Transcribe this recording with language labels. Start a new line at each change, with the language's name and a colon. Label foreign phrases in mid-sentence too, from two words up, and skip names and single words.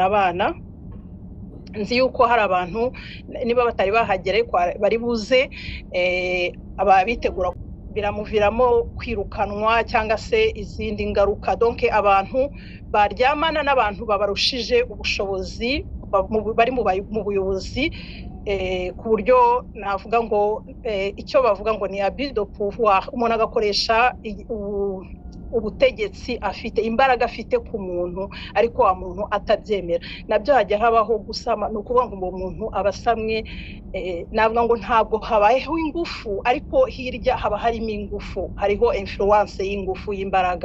Kinyarwanda: Abana nzi yuko hari abantu niba batari bahagere bari buze ababitegura biramuviramo kwirukanwa cyangwa se izindi ngaruka. Donc abantu baryamana n'abantu babarushije ubushobozi, bari mu buyobozi, ku buryo navuga ngo icyo bavuga ngo ni
French: abus de pouvoir.
Kinyarwanda: Umuntu agakoresha ubutegetsi afite, imbaraga afite ku muntu, ariko wa muntu atabyemera. Nabyo hajya habaho gusama. Ni ukuvuga ngo umuntu abasamwe, navuga ngo ntabwo habayeho ingufu, ariko hirya haba harimo ingufu, hariho influence y'ingufu y'imbaraga.